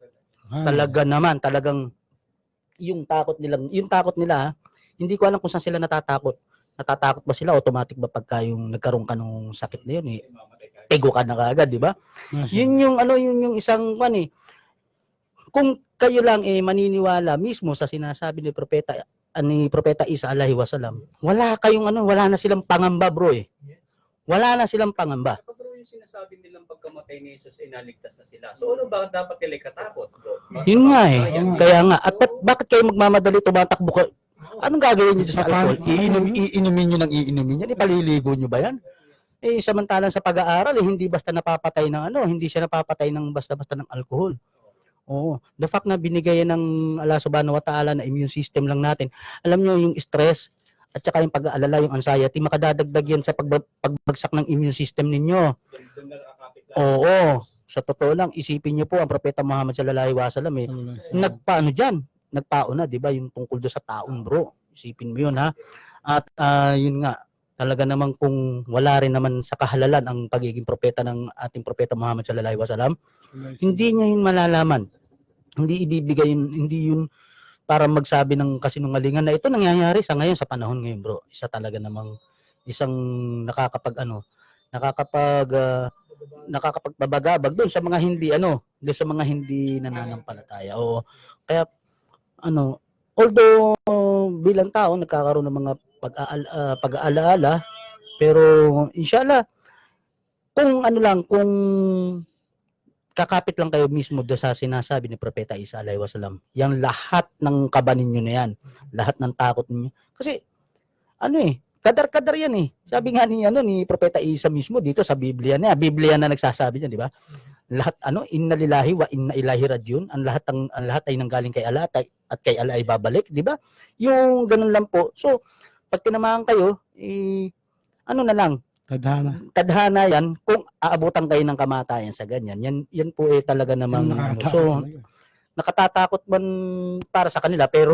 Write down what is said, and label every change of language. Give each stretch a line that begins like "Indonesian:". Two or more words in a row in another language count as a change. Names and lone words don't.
Filipino: Talagang yung takot nila, hindi ko alam kung saan sila natatakot. Natatakot ba sila automatic ba pagka yung nagkaroon ka ng sakit na yun ego ka na kaagad, di ba? Yun yung isang kung kayo lang maniniwala mismo sa sinasabi ni Propeta Isa
Arabic: عليه وسلم,
Filipino: wala na silang pangamba, bro. Wala na silang pangamba. Bro, yung sinasabi nilang pagkamatay ni Jesus inaligtas na sila. So ano ba dapat nila katakot, bro? Yun nga Kaya nga, at bakit kayo magmamadali tumatakbo ka? Anong gagawin niyo sa alcohol? Iinumin niyo ng iinumin yan? Ipaliligo niyo ba yan? samantalang sa pag-aaral, hindi basta napapatay ng hindi siya napapatay ng basta-basta ng alcohol. Oo.
English: The fact
Filipino: na binigay ng Allah
Arabic: سبحانه وتعالى
Filipino: na immune system lang natin. Alam niyo yung stress at saka yung pag-aalala, yung anxiety, makadadagdag yan sa pagbagsak ng immune system ninyo. Oo. Sa totoo lang, isipin niyo po ang Propeta Muhammad
Arabic: صلى الله عليه وسلم
Filipino: nagpauna, 'di ba, yung tungkol do sa taon, bro. Isipin mo 'yun, ha. At yun nga, talaga naman kung wala rin naman sa kahalalan ang pagiging propeta ng ating Propeta Muhammad
Arabic: صلى الله عليه وسلم,
Filipino: hindi niya yun malalaman. Hindi ibibigay yun, hindi yun para magsabi ng kasinungalingan na ito nangyayari sa ngayon, sa panahon ngayon, bro. Isa talaga namang isang nakakapagbabagabag doon sa mga hindi doon sa mga hindi nananampalataya. O kaya although bilang tao nagkakaroon ng mga pag-aalaala, pero inshallah kung kung kakapit lang kayo mismo doon sa sinasabi ni Propeta Isa
Arabic: عليه وسلم,
Filipino: yang lahat ng kaba ninyo na yan, lahat ng takot ninyo, kasi kadar-kadar yan eh. Sabi nga ni Propeta Isa mismo dito sa Biblia na nagsasabi niyan, di ba?
Arabic: Lahat إنا لله وإنا إليه راجعون,
Filipino: ang lahat ay nanggaling kay Allah at kay Allah ay babalik, di ba? Yung ganun lang po. So, pag tinamaan kayo, na lang, tadhana yan kung aabutan kayo ng kamatayan sa ganyan. Yan po talaga namang so nakatatakot man para sa kanila, pero